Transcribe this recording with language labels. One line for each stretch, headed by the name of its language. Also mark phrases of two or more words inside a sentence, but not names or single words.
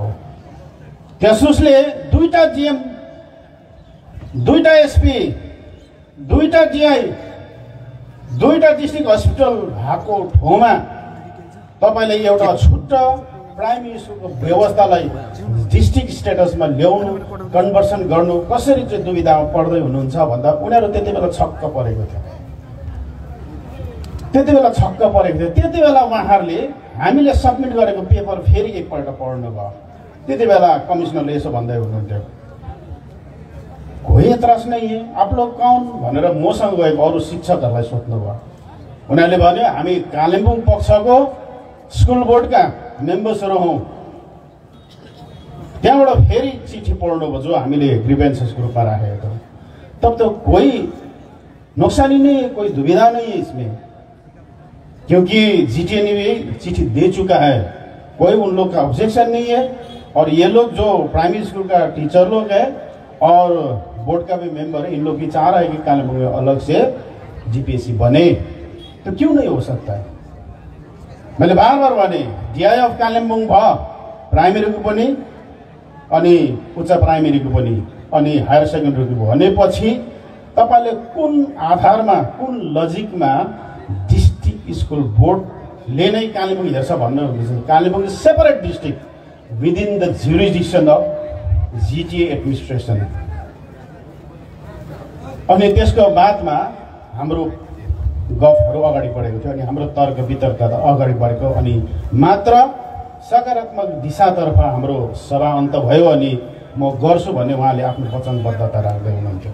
Nepali: त्यसुसले दुईटा जीएम दुईटा एसपी दुईटा जीआई दुईटा डिस्ट्रिक्ट हस्पिटल भएको ठाउँमा तपाईले एउटा छुट्टा प्राइमेरी स्कुलको व्यवस्थालाई डिस्ट्रिक्ट स्टेटसमा ल्याउनु कन्भर्सन गर्नु कसरी चाहिँ दुविधामा पर्दै हुनुहुन्छ भन्दा उनीहरू त्यतिबेला छक्क परेको थियो। त्यतिबेला उहाँहरूले हामीले सबमिट गरेको पेपर फेरि एकपल्ट पढ्नु भयो। त्यतिबेला कमिश्नरले यसो भन्दै हुनुहुन्थ्यो,
Hindi: कोही एतराज नहीं है आप लोग कौन
Nepali: भनेर मसँग गएको अरू शिक्षकहरूलाई सोध्नुभयो। उनीहरूले भन्यो हामी कालिम्पोङ पक्षको स्कुल बोर्डका मेम्बर्सहरू हौं। त्यहाँबाट फेरि चिठी पढ्नुभयो जो हामीले ग्रीवेंसेसको रूपमा राखेको थियो।
Hindi: तब तो कोई नुकसानी नहीं है, कोई दुविधा नहीं है इसमें, क्योंकि जीटीए ने भी चिट्ठी दे चुका है, कोई उन लोग का ऑब्जेक्शन नहीं है। और ये लोग जो प्राइमरी स्कूल का टीचर लोग है और बोर्ड का भी मेंबर है, इन लोग की चाह रहा है कि कालिम्पोङ में अलग से जीपीएससी बने, तो क्यों नहीं हो सकता है।
Nepali: मैले बार बार भने
English: DI of Kalimpong
Nepali: भयो, प्राइमेरीको पनि अनि उच्च प्राइमेरीको पनि अनि हायर सेकेन्डरीको भनेपछि तपाईले कुन आधारमा कुन लजिकमा डिस्ट्रिक्ट स्कुल बोर्डले नै कालिम्पोङ हेर्छ भन्नुहुन्छ।
English: Kalimpong separate district within the jurisdiction of GTA administration.
Nepali: अनि त्यसको बादमा हाम्रो गफहरू अगाडि बढेको थियो अनि हाम्रो तर्क वितर्क अगाडि बढेको अनि मात्र सकारात्मक दिशातर्फ हाम्रो सभा अन्त भयो अनि म गर्छु भन्ने उहाँले आफ्नो वचनबद्धता राख्दै हुनुहुन्थ्यो।